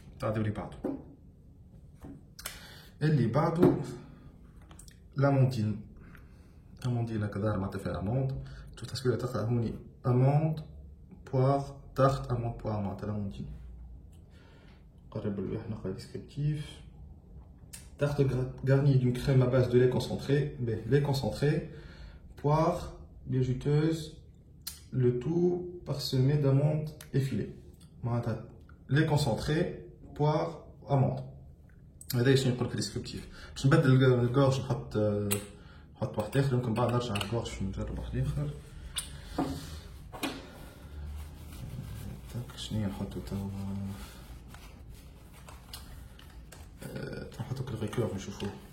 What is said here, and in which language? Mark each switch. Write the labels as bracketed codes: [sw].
[ar] تعديو اللي بعدو، اللي بعدو لاموندين. اموندين هكا ظاهر معناتها فيها اموند. شوف التصويره تقرا هوني [fr] اموند بوار تارت اموند بوار [ar] معناتها لاموندين. قرب الواحد نقرا ديسكريبتيف. [fr] Tarte garnie d'une crème à base de lait concentré, lait concentré, poire bien juteuse, le tout parsemé d'amandes effilées. Lait concentré, poire, amandes. [ar] هذا شنو نقول في الديسكريبتيف. باش نبدل الكورج نحط واحد اخر، يمكن بعد نرجع الكورج نجرب واحد اخر. شنو نحطو توا؟ نحطو كالغيكور نشوفوه.